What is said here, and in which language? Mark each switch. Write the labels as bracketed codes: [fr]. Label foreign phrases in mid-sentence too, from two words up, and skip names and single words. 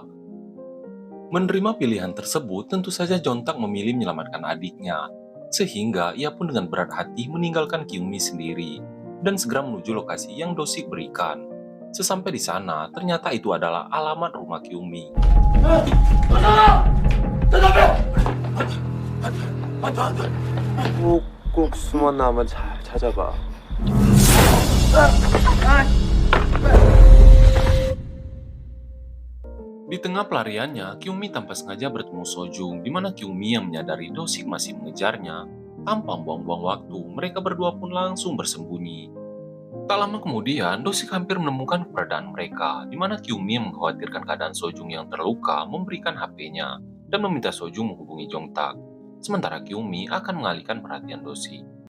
[id] Menerima pilihan tersebut, tentu saja Jongtak memilih menyelamatkan adiknya, sehingga ia pun dengan berat hati meninggalkan Kyungmi sendiri, dan segera menuju lokasi yang Dosik berikan. Sesampai di sana, ternyata itu adalah alamat rumah Kyungmi. [ko] 꼭 숨었나 한번 찾아봐. [id] Di tengah pelariannya, Kyungmi tanpa sengaja bertemu Sojung, di mana Kyungmi yang menyadari Dosik masih mengejarnya. Tanpa buang-buang waktu, mereka berdua pun langsung bersembunyi. Tak lama kemudian, Dosik hampir menemukan keberadaan mereka, di mana Kyungmi yang mengkhawatirkan keadaan Sojung yang terluka memberikan HP-nya dan meminta Sojung menghubungi Jongtak. Sementara Kyungmi akan mengalihkan perhatian Dosik.